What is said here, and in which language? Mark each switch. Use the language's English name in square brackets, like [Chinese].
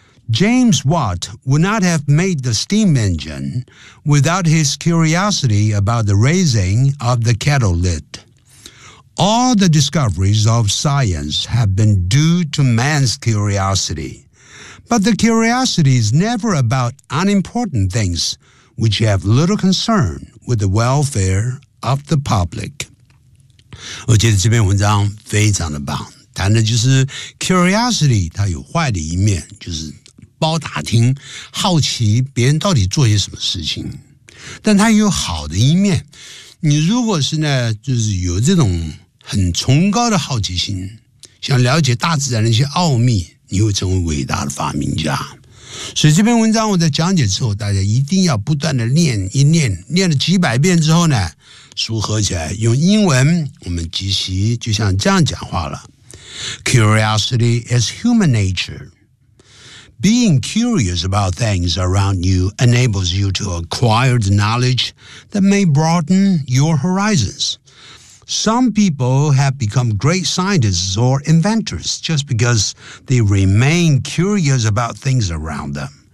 [English] James Watt would not have made the steam engine without his curiosity about the raising of the kettle lid. All the discoveries of science have been due to man's curiosity, but the curiosity is never about unimportant things which have little concern with the welfare of the public. [Chinese] 我觉得这篇文章非常的棒，谈的就是 curiosity 它有坏的一面，就是包打听，好奇别人到底做些什么事情，但它有好的一面，你如果是呢，就是有这种很崇高的好奇心，想了解大自然的一些奥秘，你会成为伟大的发明家。所以这篇文章我在讲解之后，大家一定要不断的念一念，念了几百遍之后呢，组合起来用英文，我们即席就像这样讲话了。 [English] Curiosity is human nature. Being curious about things around you enables you to acquire the knowledge that may broaden your horizons. Some people have become great scientists or inventors just because they remain curious about things around them.